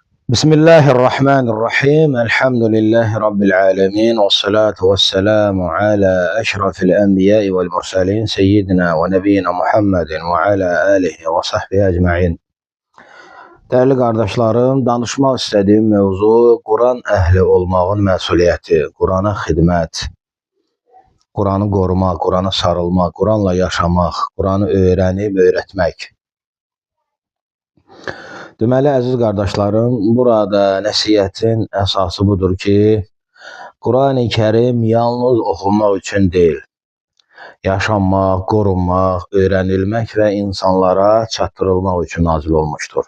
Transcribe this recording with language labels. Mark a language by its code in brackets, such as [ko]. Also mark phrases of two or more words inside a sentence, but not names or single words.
[ar] بسم الله الرحمن الرحيم الحمد لله رب العالمين والصلاة والسلام على أشرف الأنبياء والمرسلين سيدنا ونبينا Muhammed وعلى آله وصحبه أجمعين. [tr] Değerli kardeşlerim, [az] danışmaq istədiyim mevzu Quran əhli olmağın məsuliyyəti, Qurana xidmət, Quranı qorumaq, Qurana sarılmaq, Quranla yaşamaq, Quranı öyrənib öyrətmək. Deməli, əziz qardaşlarım, burada nəsihətin əsası budur ki, Quran-ı Kərim yalnız oxunmaq üçün deyil, yaşanmaq, qorunmaq, öyrənilmək və insanlara çatdırılmaq üçün nazil olmuşdur.